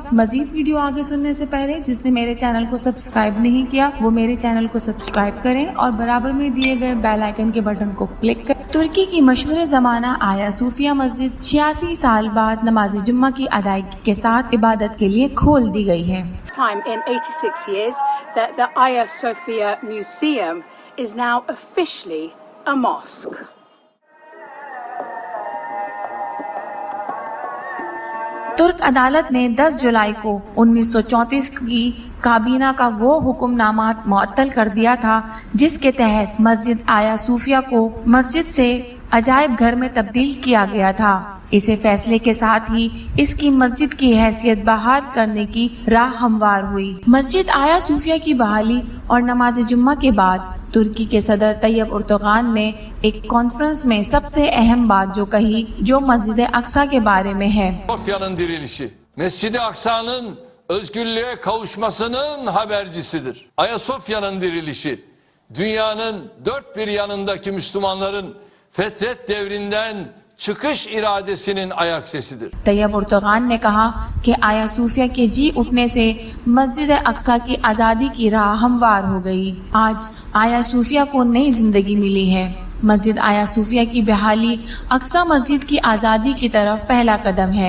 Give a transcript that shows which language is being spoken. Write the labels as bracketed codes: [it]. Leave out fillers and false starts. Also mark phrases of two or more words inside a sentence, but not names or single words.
[ur] مزید ویڈیو آگے سننے سے پہلے جس نے میرے چینل کو سبسکرائب نہیں کیا وہ میرے چینل کو سبسکرائب کریں اور برابر میں دیے گئے بیل آئیکن کے بٹن کو کلک کریں۔ ترکی کی مشہور زمانہ آیا صوفیہ مسجد 86 سال بعد نماز جمعہ کی ادائیگی کے ساتھ عبادت کے لیے کھول دی گئی ہے۔ [en] Time in 86 years that the Hagia Sophia Museum is now officially a mosque. [ur] ترک عدالت نے 10 جولائی کو 1934 کی کابینہ کا وہ حکم نامات معطل کر دیا تھا جس کے تحت مسجد آیا صوفیہ کو مسجد سے عجائب گھر میں تبدیل کیا گیا تھا۔ اسے فیصلے کے ساتھ ہی اس کی مسجد کی حیثیت بحال کرنے کی راہ ہموار ہوئی۔ مسجد آیا صوفیہ کی بحالی اور نماز جمعہ کے بعد ترکی کے صدر طیب اردوغان نے ایک کانفرنس میں سب سے اہم بات جو کہی جو مسجد اقصیٰ کے بارے میں ہے۔ [tr] Ayasofya'nın dirilişi, Mescid-i Aksa'nın özgürlüğe kavuşmasının habercisidir. Ayasofya'nın dirilişi, dünyanın dört bir yanındaki Müslümanların fetret devrinden çıkış iradesinin ayak sesidir. [ur] طیب اردوغان نے کہا کہ آیا صوفیہ کے جی اٹھنے سے مسجد اقصیٰ کی آزادی کی راہ ہموار ہو گئی۔ آج آیا صوفیہ کو نئی زندگی ملی ہے۔ مسجد آیا صوفیہ کی بحالی اقصیٰ مسجد کی آزادی کی طرف پہلا قدم ہے۔